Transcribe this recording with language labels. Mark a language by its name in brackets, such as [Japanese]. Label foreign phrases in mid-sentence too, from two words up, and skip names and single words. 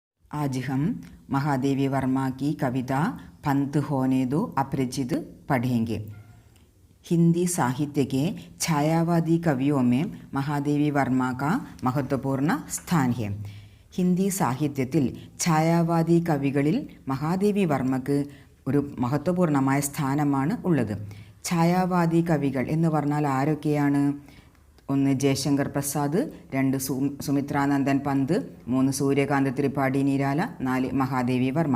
[Hindi] आज हम महादेवी वर्मा की कविता पंथ होने दो अपरिचित पढ़ेंगे। हिंदी साहित्य के छायावादी कवियों में महादेवी वर्मा का महत्वपूर्ण स्थान है. [Malayalam] ഹിന്ദി സാഹിത്യത്തിൽ ഛായാവാദി കവികളിൽ മഹാദേവി വർമ്മക്ക് ഒരു മഹത്വപൂർണമായ സ്ഥാനമാണ് ഉള്ളത്. ഛായാവാദി കവികൾ എന്ന് പറഞ്ഞാൽ ആരൊക്കെയാണ്? 1 ജയശങ്കർ പ്രസാദ്, 2 സുമിത്രാനന്ദൻ പന്ത്, 3 സൂര്യകാന്ത് ത്രിപാഠി നിരാല, 4 മഹാദേവി വർമ്മ.